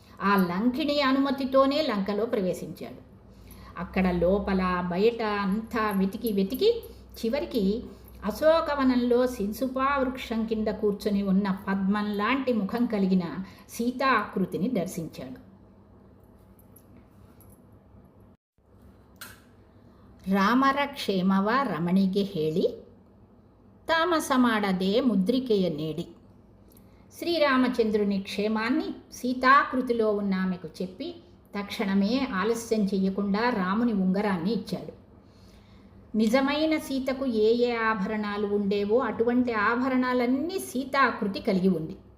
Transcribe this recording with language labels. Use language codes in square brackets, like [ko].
[te] ఆ లంకిణి అనుమతితోనే లంకలో ప్రవేశించాడు. అక్కడ లోపల బయట అంతా వెతికి చివరికి అశోకవనంలో శింసుపా వృక్షం కింద కూర్చొని ఉన్న పద్మం లాంటి ముఖం కలిగిన సీతాకృతిని దర్శించాడు. [kn] ರಾಮರ ಕ್ಷೇಮವ ರಮಣಿಗೆ ಹೇಳಿ ತಾಮಸ ಮಾಡದೆ ಮುದ್ರಿಕೆಯ ನೀಡಿ. [te] శ్రీరామచంద్రుని క్షేమాన్ని సీతాకృతిలో ఉన్న ఆమెకు చెప్పి తక్షణమే ఆలస్యం చెయ్యకుండా రాముని ఉంగరాన్ని ఇచ్చాడు. నిజమైన సీతకు ఏ ఆభరణాలు ఉండేవో అటువంటి ఆభరణాలన్నీ సీతాకృతి కలిగి ఉంది.